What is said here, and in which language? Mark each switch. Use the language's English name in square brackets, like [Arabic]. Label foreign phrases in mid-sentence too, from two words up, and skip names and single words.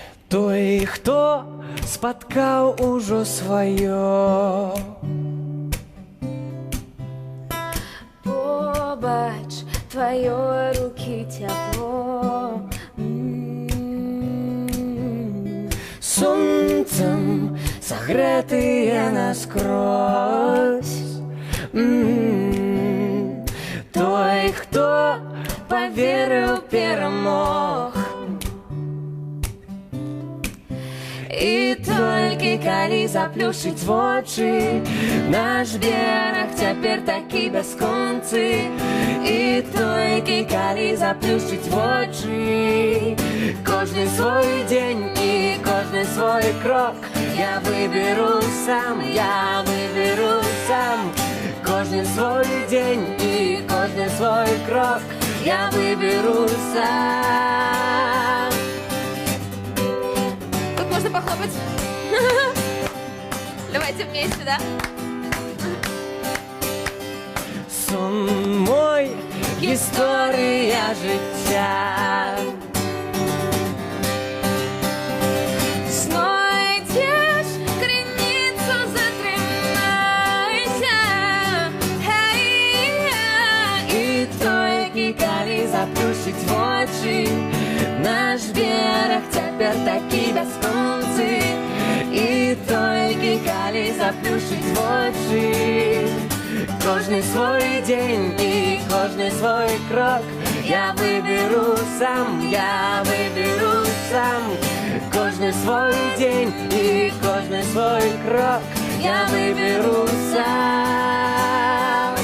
[Belarusian] Той, хто спаткаў ужо сваё, [Ukrainian] побач твоё руки тепло, [Belarusian] сонцем сагрэтыя наскрозь. Той, хто поверыў перамог, і толькі калі заплюшыць вочы, наш бераг цяпер такі бясконцы. І толькі калі заплюшыць вочы, кожны свой дзень і кожны свой крок я выберу сам, я выберу сам. Кожны свой дзень і кожны свой крок я выберу сам. [Russian] Можно похлопать? Давайте вместе, да? [Belarusian] Сон мой, [Ukrainian] історія життя. Знойдеш криницю, затримайся. І тільки коли заплющить очі, наш берег [Belarusian] цяпер такі бясконцы. [Ukrainian] І тільки коли заплющить очі, кожний [Belarusian] свой день [Ukrainian] і кожний [Belarusian] свой крок [Ukrainian] я виберу сам, я виберу сам. Кожний [Belarusian] свой день [Ukrainian] і кожний [Belarusian] свой крок [Ukrainian] я виберу сам.